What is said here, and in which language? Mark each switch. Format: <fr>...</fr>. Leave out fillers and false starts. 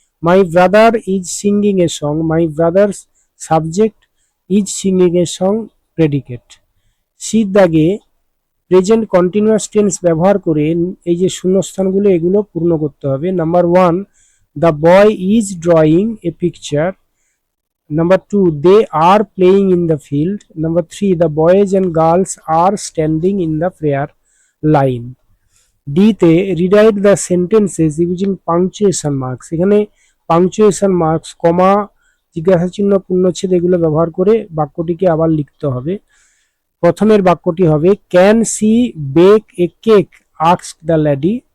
<en>My brother is singing a song, my brother's subject, is singing a song predicate.</en> <bn>সির দাগে present continuous tense ব্যবহার করে এই যে শূন্যস্থানগুলো এগুলো পূর্ণ করতে হবে।</bn> <en>Number 1, the boy is drawing a picture. Number 2, they are playing in the field. Number 3, the boys and girls are standing in the prayer line.</en> <bn>D-তে</bn> <en>rewrite the sentences using punctuation marks,</en> <bn>এখানে punctuation marks, কমা, জিজ্ঞাসা চিহ্ন, পূর্ণচ্ছেদ এগুলো ব্যবহার করে বাক্যটিকে আবার লিখতে হবে। প্রথমের বাক্যটি হবে</bn> <en>Can she bake a cake asked the lady.</en>